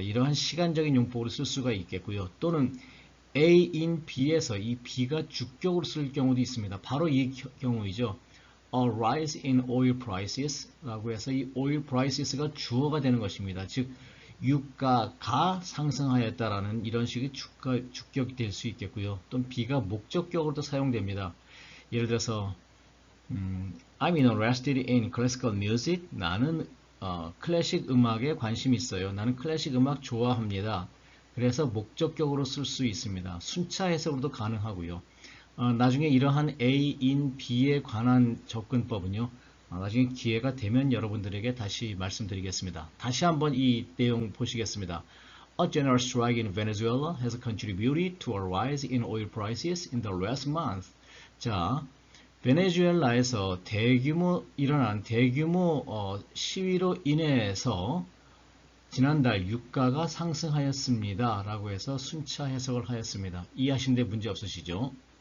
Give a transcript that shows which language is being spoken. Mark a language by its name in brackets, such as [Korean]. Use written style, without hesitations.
[Korean] 이러한 시간적인 용법으로 쓸 수가 있겠고요. 또는 A in B에서 이 B가 주격으로 쓸 경우도 있습니다. 바로 이 경우이죠. [English] A rise in oil prices [Korean] 라고 해서 이 oil prices가 주어가 되는 것입니다. 즉 유가가 상승하였다라는 이런 식의 주격이 될 수 있겠고요. 또는 B가 목적격으로도 사용됩니다. 예를 들어서 [English] I'm interested in classical music. [Korean] 나는 클래식 음악에 관심이 있어요. 나는 클래식 음악 좋아합니다. 그래서 목적격으로 쓸 수 있습니다. 순차 해석으로도 가능하고요. 나중에 이러한 A in B에 관한 접근법은요. 나중에 기회가 되면 여러분들에게 다시 말씀드리겠습니다. 다시 한번 이 내용 보시겠습니다. [English] A general strike in Venezuela has contributed to a rise in oil prices in the last month. [Korean] 자, 베네수엘라에서 일어난 대규모 시위로 인해서 지난달 유가가 상승하였습니다. 라고 해서 순차 해석을 하였습니다. 이해하시는데 문제 없으시죠?